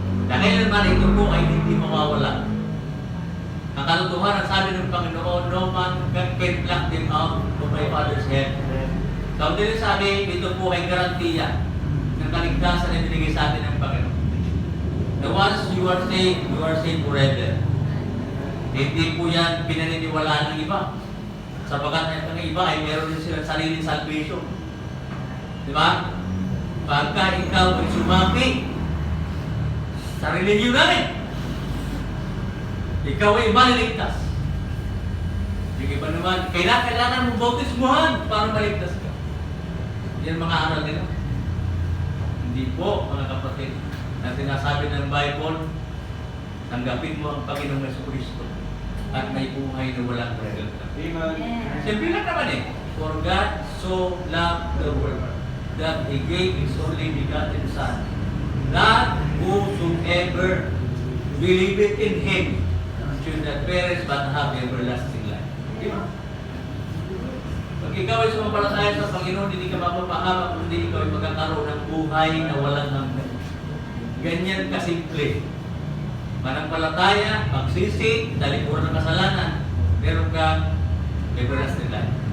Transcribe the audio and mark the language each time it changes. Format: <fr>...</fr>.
<tl>Dahil naman ito po ay hindi mawawala. Ang katotohanan, sabi ng Panginoon,</tl> <en>no man can pluck them out of my Father's hand.</en> <tl>So, din sabi, ito po ay garantiya ng kaligtasan na binigay sa atin ng Panginoon.</tl> <en>Na once you are saved forever.</en> <tl>Hindi po yan pinaniniwalaan ng iba. Sapagat ang iba ay meron din silang sariling salvation. Di ba? Pagka ikaw ay sumapi sa religion namin, ikaw ay maliligtas. Yung iba naman, kailangan mo bautismuhan para maligtas ka. Yan mga aral nila. Hindi po, mga kapatid, na sinasabi ng Bible, tanggapin mo ang Panginoong Jesucristo at may buhay na walang hanggan. Amen. Simple lang naman eh.</tl> <en>For God so loved the world that He gave His only begotten Son, that whosoever believeth in Him should not perish but have everlasting life.</en> <tl>Di ba? Pag ikaw ay sumampalataya sa Panginoon, hindi ka mapapahamak, kundi ikaw ay magkakaroon ng buhay na walang hanggan. Ganyan kasimple. Manampalataya, magsisi, talikuran ng kasalanan, meron kang everlasting life.</tl>